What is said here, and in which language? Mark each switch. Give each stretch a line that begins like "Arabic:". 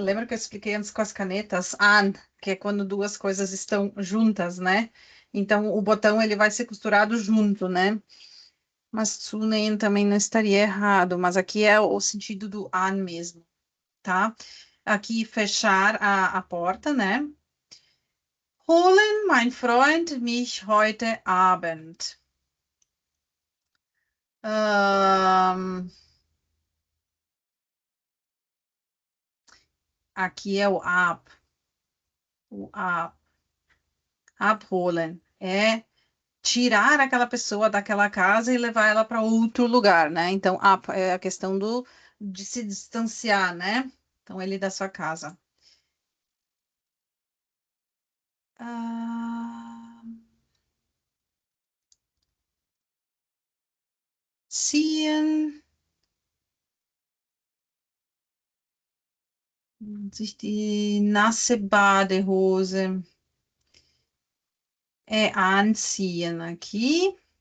Portuguese: Lembra que eu expliquei antes com as canetas? An, que é quando duas coisas estão juntas, né? Então o botão ele vai ser costurado junto, né? Mas tsunen também não estaria errado, mas aqui é o sentido do an mesmo, tá? Aqui fechar a porta, né?
German: Holen mein Freund mich heute Abend.
Portuguese: Ahn, aqui é o ab, o ab, abholen. É tirar aquela pessoa daquela casa e levar ela para outro lugar, né? Então, ab é a questão de se distanciar, né? Então, ele da sua casa. Ah,
German: ziehen, sich die nasse Badehose
Portuguese: é anziehen aqui.